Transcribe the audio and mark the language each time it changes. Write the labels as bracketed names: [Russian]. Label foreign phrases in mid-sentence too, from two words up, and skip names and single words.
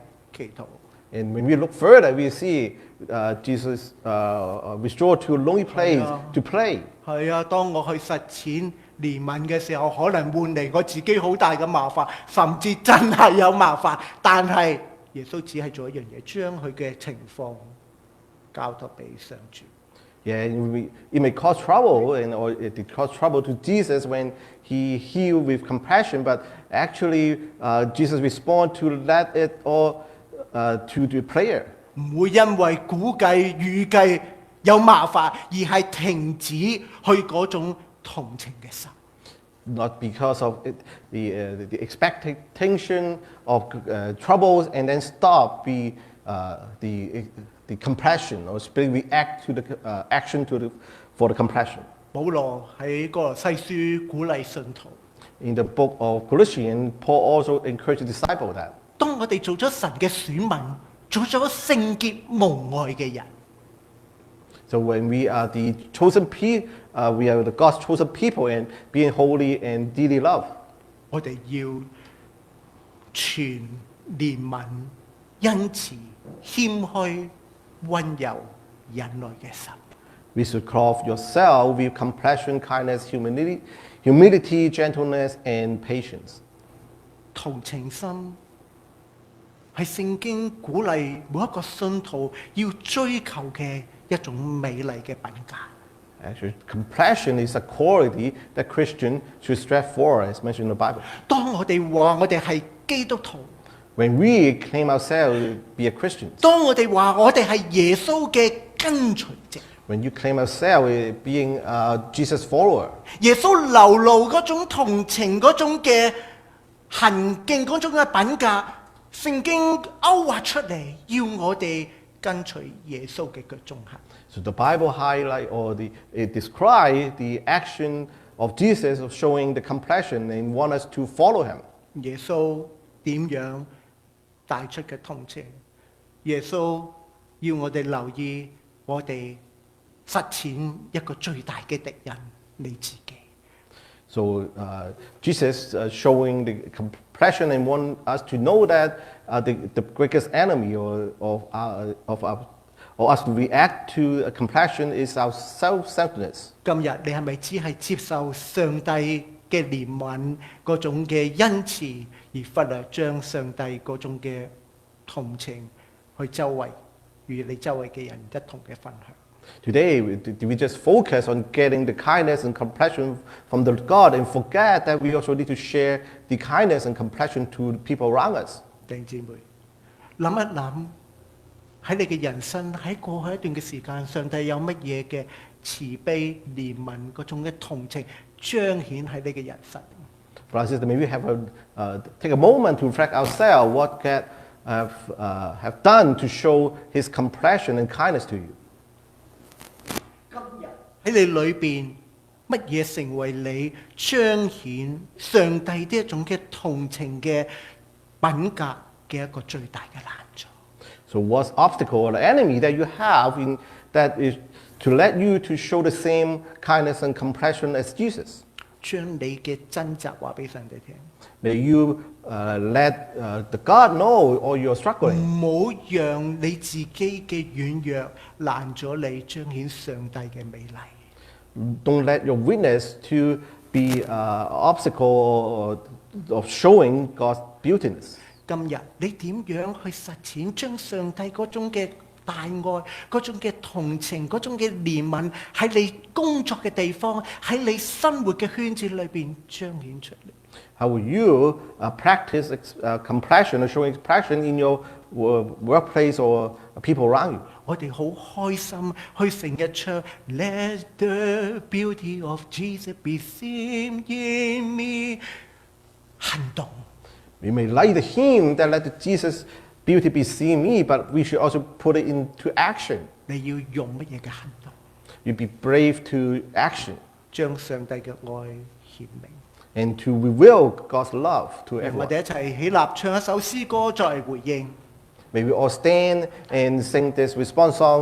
[Cantonese] 祈禱。 [English] And when we look further, we see Jesus withdrew to a lonely place to pray. [Cantonese] 係啊，當我去實踐憐憫嘅時候，可能換嚟我自己好大嘅麻煩，甚至真係有麻煩。但係耶穌只係做一樣嘢，將佢嘅情況交託俾上主。 [English] Yeah, it may cause trouble, or it caused trouble to Jesus when he healed with compassion. But actually, Jesus responded to let it all to the prayer. [Cantonese] 唔會因為估計預計有麻煩而係停止去嗰種同情嘅心。 [English] Not because of the expectation of troubles and then stop the compassion or react to the action for the compassion. [Cantonese] 保羅喺哥羅西書鼓勵信徒， [English] In the book of Galatians, Paul also encouraged the disciple that [Cantonese] 當我哋做咗神嘅選民，做咗聖潔無愛嘅人， [English] so when we are the chosen people, we are the God's chosen people and being holy and dearly loved. [Cantonese] 我哋要全憐憫、恩慈、謙虛、溫柔、忍耐嘅心。 [English] We should clothe yourself with compassion, kindness, humility, gentleness, and patience. [Cantonese] 同情心係聖經鼓勵每一個信徒要追求嘅一種美麗嘅品格。 [English] Actually, compassion is a quality that Christians should strive for, as mentioned in the Bible. [Cantonese] 當我哋話我哋係基督徒， [English] When we claim ourselves to be a Christian, [Cantonese] 當我哋話我哋係耶穌嘅跟隨者， [English] when you claim ourselves as being Jesus' follower, [Cantonese] 耶穌流露嗰種同情嗰種嘅行徑嗰種嘅品格， 聖經勾畫出嚟，要我哋跟隨耶穌嘅腳蹤行。 [English] So the Bible highlight or it describes the action of Jesus of showing the compassion and want us to follow him. [Cantonese] 耶穌點樣帶出嘅同情？耶穌要我哋留意，我哋實踐一個最大嘅敵人，你自己。 [English] So Jesus showing the compassion and want us to know that the greatest enemy of us to react to compassion is our self-centeredness. [Cantonese] 今日你係咪只係接受上帝嘅憐憫嗰種嘅恩慈，而忽略將上帝嗰種嘅同情去周圍與你周圍嘅人一同嘅分享？ [English] Today, do we just focus on getting the kindness and compassion from the God and forget that we also need to share the kindness and compassion to the people around us? [Cantonese] 弟兄姊妹，諗一諗喺你嘅人生喺過去一段嘅時間，上帝有乜嘢嘅慈悲憐憫嗰種嘅同情彰顯喺你嘅人生？ [English] Brothers and sisters, maybe take a moment to reflect ourselves what God have done to show His compassion and kindness to you. [Cantonese] 喺你裏邊，乜嘢成為你彰顯上帝呢一種嘅同情嘅品格嘅一個最大嘅難處？ [English] So what's obstacle or the enemy that you have in that is to let you to show the same kindness and compassion as Jesus? [Cantonese] 將你嘅掙扎話俾上帝聽。 [English] May you let the God know all your struggling. [Cantonese] 唔好讓你自己嘅軟弱攔咗你彰顯上帝嘅美麗。 [English] Don't let your witness to be obstacle of showing God's beautiness. [Cantonese] 今日你點樣去實踐將上帝嗰種嘅大愛、嗰種嘅同情、嗰種嘅憐憫喺你工作嘅地方、喺你生活嘅圈子裏邊彰顯出嚟？ [English] How will you practice compassion or showing compassion in your workplace or people around you? [Cantonese] 我哋好開心去成日唱 [English] Let the beauty of Jesus be seen in me [Cantonese] 行動。 [English] We may like the hymn that let the Jesus beauty be seen in me, but we should also put it into action. [Cantonese] 你要用乜嘢嘅行動？ [English] You be brave to action [Cantonese] 將上帝嘅愛顯明。 [English] and to reveal God's love to [Cantonese] 我 [English] everyone. [Cantonese] 哋一齊起立唱一首詩歌作為回應。 [English] May we all stand and sing this response song.